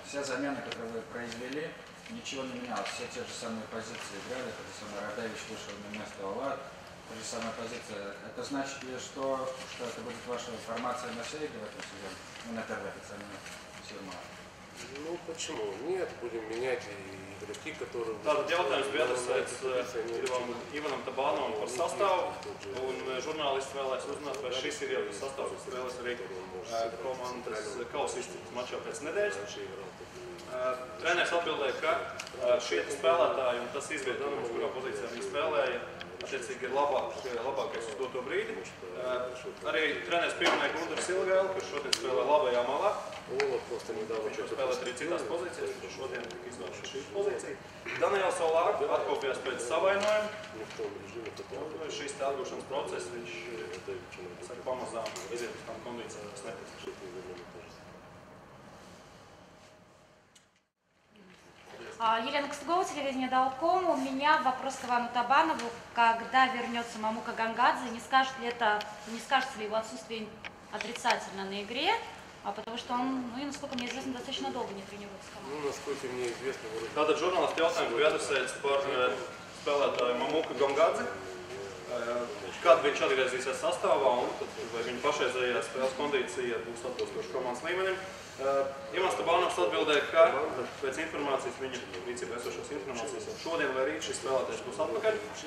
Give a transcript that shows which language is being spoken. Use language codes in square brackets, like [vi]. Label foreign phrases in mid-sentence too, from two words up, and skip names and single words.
[ru] Все замены, которые вы произвели, ничего не менялось. Все те же самые позиции играли, тот же самый Радевич вышел на место Олад, та же самая позиция. Это значит ли, что это будет ваша формация на все игры в этом сезоне? Ну, на первой официальной фирме. Ну почему? Нет, будем менять и игроки, которые... [lv] Tātad jautājums bija adresēts Ivanam Tabānovam par sastāvu, un žurnālisti vēlēs uzzināt, vai šis ir jau tas sastāvs, kas spēlēs arī komandas kausa izcīņas mačā pēc nedēļas. Treneris atbildēja, ka šie spēlētāji un tas izvietojums, kurā pozīcijā viņi spēlēja, attiecīgi ir labākais uz doto brīdi. Arī treneris pieminēja Gundaru Silgēlu, kurš šodien spēlē labajā malā. Viņš jau spēlēt arī citās pozīcijās, kurš šodien tika izvēlēts šī pozīcija. Daniels Olāk atkopjās pēc savainojuma. Šīs te atgūšanas process, viņš pamazām iziet uz tām kondīcijām, kas nepieciešams. [ru] Елена Костыгова, телевидение Даулком. У меня вопрос к Ивану Табанову. Когда вернется Мамука Гангадзе, не скажется ли его отсутствие отрицательно на игре? Потому что он, насколько мне известно, достаточно долго не тренируется с командой. Насколько мне известно... [lv] Tātad žurnālisti jautājumi bija adresēts par spēlētāju Mamuka Gangādzi. Kad viņš atgriezīsies sastāvā un vai viņa pašreizējā spēles kondīcija būs atbilstoša komandas līmenim. Ivans Tabānovs atbildēja, ka pēc informācijas, viņa rīcībā esošās informācijas, šodien vai rīt šis spēlētājs būs atpakaļ.